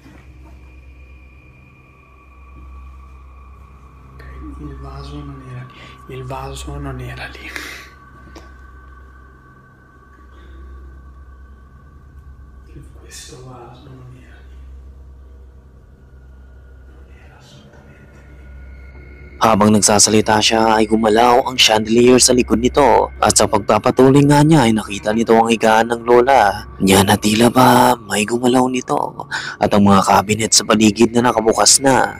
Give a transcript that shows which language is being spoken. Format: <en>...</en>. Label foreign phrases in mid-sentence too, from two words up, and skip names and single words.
<it>Ok, il vaso non era lì. Il vaso non era lì. Questo vaso non era lì. Non era assolutamente lì.</it> <tl>Habang nagsasalita siya ay gumalaw ang chandelier sa likod nito at sa pagpapatuloy nga niya ay nakita nito ang higaan ng lola niya na tila ba may gumalaw nito at ang mga cabinet sa paligid na nakabukas na.</tl>